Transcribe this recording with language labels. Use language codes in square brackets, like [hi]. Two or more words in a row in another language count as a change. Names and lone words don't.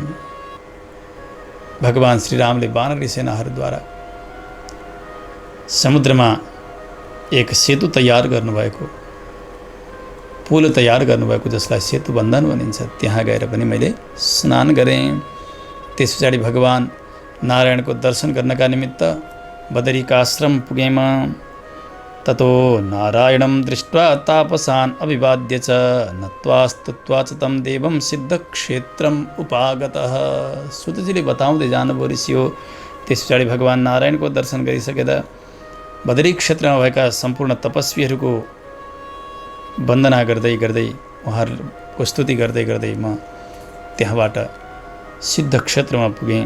[ne] भगवान श्रीरामले वानरी सेनाहरूद्वारा समुद्रमा एक सेतु तयार गर्नुभएको, पुल तयार गर्नुभएको, जसलाई सेतु बन्धन भनिन्छ, त्यहाँ गएर पनि मैले स्नान गरेँ। त्यस पछाडि भगवान नारायणको दर्शन गर्नका निमित्त बदरिकाश्रम पुगेँ म। [sa] ततो नारायणं दृष्ट्वा तापसान् अभिवाद्य च नत्वा स्तुत्वा च तं देवं सिद्धक्षेत्रम् उपागतः। [ne] सुतजीले बताउँदै जानुभयो ऋषि हो। त्यस पछाडि भगवान नारायणको दर्शन गरिसकेर बदरी क्षेत्रमा भएका सम्पूर्ण तपस्वीहरूको वन्दना गर्दै गर्दै, उहाँहरूको स्तुति गर्दै गर्दै म त्यहाँबाट सिद्ध क्षेत्रमा पुगेँ।